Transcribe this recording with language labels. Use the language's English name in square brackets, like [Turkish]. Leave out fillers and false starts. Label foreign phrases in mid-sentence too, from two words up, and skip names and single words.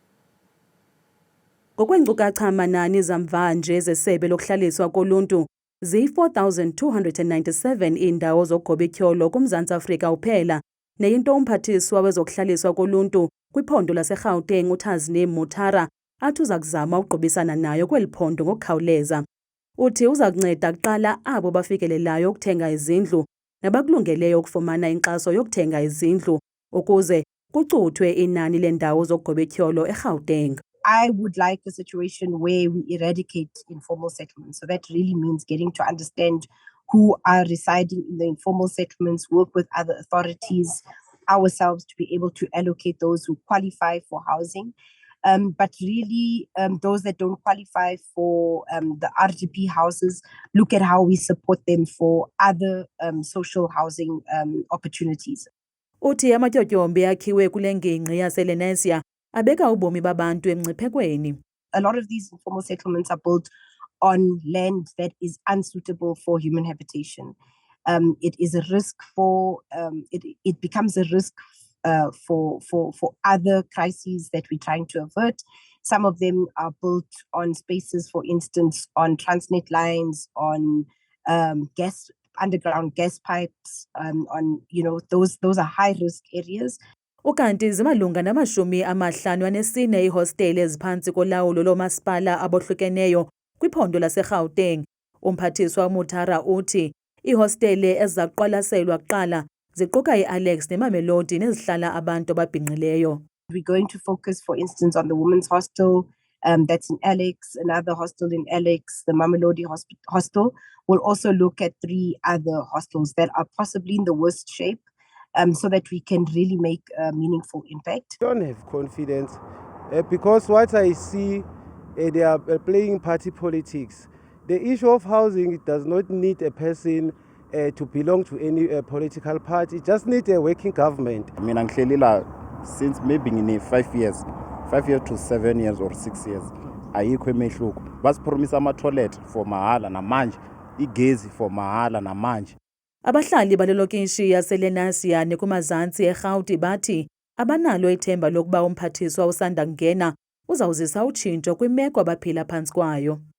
[Xhosa] Ngokweenkcukacha amanani zamva nje zesebe lokuhlaliswa koluntu, ziyi-4,297 iindawo zogobityholo kuMzantsi Afrika uphela, neyinto umphathiswa wezokuhlaliswa koluntu kwiphondo laseGauteng uTasneem Mutara athi uza kuzama ukugqubisana nayo kweli phondo ngokukhawuleza. Uthi uza kunceda kuqala abo bafikelelayo ukuthenga izindlu nabakulungeleyo ukufumana inkxaso yokuthenga izindlu ukuze kucuthwe inani lendawo zogobityholo eGauteng. [English] I would like a situation where we eradicate informal settlements. So that really means getting to understand who are residing in the informal settlements, work with other authorities, ourselves to be able to allocate those who qualify for housing. But really, those that don't qualify for the RDP houses, look at how we support them for other social housing opportunities. [Xhosa] Uthi amatyotyombe akhiwe kule ngingqi yaseLenasia abeka ubomi babantu emngciphekweni. [English] A lot of these informal settlements are built on land that is unsuitable for human habitation. It is a risk for, it becomes a risk for other crises that we're trying to avert. Some of them are built on spaces, for instance, on Transnet lines, on underground gas pipes, on, those are high risk areas. [Xhosa] Ukanti zimalunga na54 iihostele eziphantsi kolawulo loomasipala abohlukeneyo kwiphondo laseGauteng. Umphathiswa Mutara uthi iihostele ezizakuqwalaselwa kuqala ziquka iAlex neMamelodi nezihlala abantu ababhinqileyo. [English] We're going to focus, for instance, on the women's hostel that's in Alex, another hostel in Alex, the Mamelodi hostel. We'll also look at 3 other hostels that are possibly in the worst shape, so that we can really make a meaningful impact. I don't have confidence because what I see, they are playing party politics. The issue of housing, it does not need a person to belong to any political party. It just needs a working government. I mean, since maybe in 5 years to 7 years or 6 years, [Zulu] ayikho emehluko. Basipromisa ama-toilet for mahala namanje, igezi for mahala namanje. [Xhosa] Abahlali balelokishi yaseLenasia nekumazantsi eRhawuti bathi abanalo ithemba lokuba umphathiswa usanda kungena uzawuzisa utshintsho kwimeko abaphila phantsi kwayo.